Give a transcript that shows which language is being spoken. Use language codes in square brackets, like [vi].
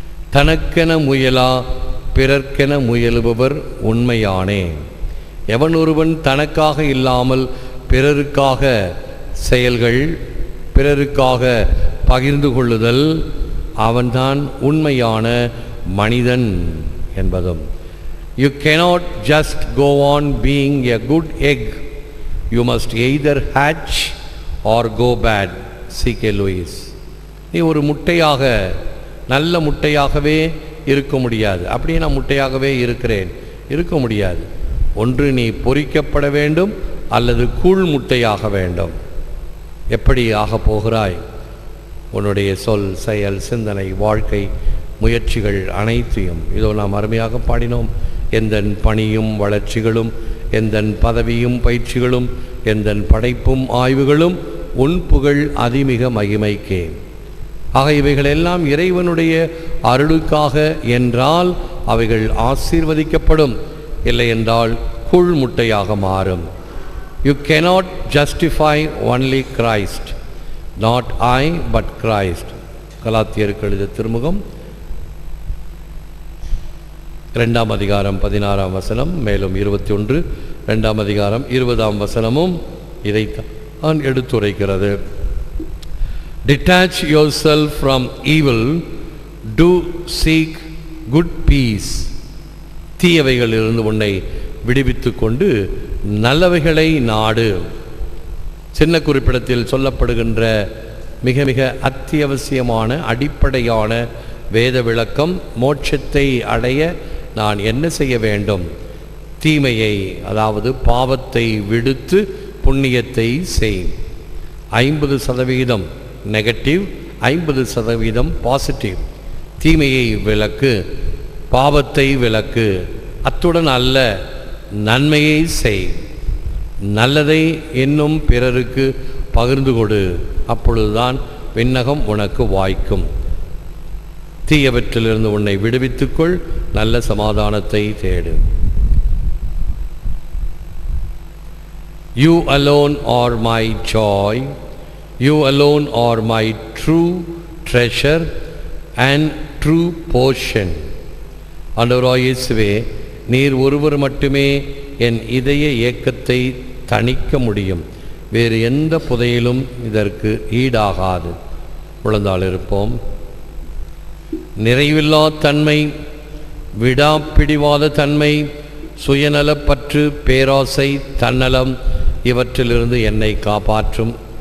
[ta] தனக்கென முயலா பிறர்க்கென முயலுபவர் உண்மையானே. எவன் ஒருவன் தனக்காக இல்லாமல் பிறருக்காக செயல்கள், பிறருக்காக பகிர்ந்து கொள்ளுதல், அவன்தான் உண்மையான மனிதன் என்பதும். [en] You cannot just go on being a good egg. You must either hatch or go bad. C.K. Lewis. [ta] நீ ஒரு முட்டையாக, நல்ல முட்டையாகவே இருக்க முடியாது. அப்படியே நான் முட்டையாகவே இருக்க முடியாது. ஒன்று நீ பொரிக்கப்பட வேண்டும் அல்லது கூழ் முட்டையாக வேண்டும். எப்படி ஆகப் போகிறாய்? உன்னுடைய சொல், செயல், சிந்தனை, வாழ்க்கை முயற்சிகள் அனைத்தையும் இதோ நாம் அருமையாக பாடினோம். எந்தன் பணியும் வளர்ச்சிகளும், எந்தன் பதவியும் பயிற்சிகளும், எந்தன் படைப்பும் ஆய்வுகளும் உன் புகழ் அதிமிக மகிமைக்கே. ஆக இவைகள் எல்லாம் இறைவனுடைய அருளுக்காக என்றால் அவைகள் ஆசீர்வதிக்கப்படும், இல்லை என்றால் கூழ் முட்டையாக மாறும். [en] You cannot justify only Christ, not I but Christ. [ta] கலாத்தியருக்கு எழுதிய திருமுகம் 2 அதிகாரம் 16 வசனம், மேலும் 21 2 அதிகாரம் 20 இதைத்தான் எடுத்துரைக்கிறது. [en] Detach yourself from evil, do seek good peace. [ta] தீயவைகளிலிருந்து உன்னை விடுவித்து கொண்டு நல்லவைகளை நாடு. சின்ன குறிப்பிடத்தில் சொல்லப்படுகின்ற மிக மிக அத்தியாவசியமான அடிப்படையான வேத விளக்கம், மோட்சத்தை அடைய நான் என்ன செய்ய வேண்டும்? தீமையை, அதாவது பாவத்தை விடுத்து புண்ணியத்தை செய். 50% நெகட்டிவ், 50% பாசிட்டிவ். தீமையை விலக்கு, பாவத்தை விலக்கு, அத்துடன் அல்ல நன்மையை செய். நல்லதை இன்னும் பிறருக்கு பகிர்ந்து கொடு, அப்பொழுதுதான் விண்ணகம் உனக்கு வாய்க்கும். தீயவற்றிலிருந்து உன்னை விடுவித்துக்கொள், நல்ல சமாதானத்தை தேடு. [en] You alone are my joy, you alone are my true treasure and true portion. [ta] ஆண்டவராகிய இயேசுவே, நீர் ஒருவர் மட்டுமே என் இதய ஏக்கத்தை தணிக்க முடியும். வேறு எந்த புதையிலும் இதற்கு ஈடாகாது. உழந்தால் இருப்போம். நிறைவில்லா தன்மை, விடாப்பிடிவாத தன்மை, சுயநலப்பற்று, பேராசை, தன்னலம் இவற்றிலிருந்து என்னை காப்பாற்றும்.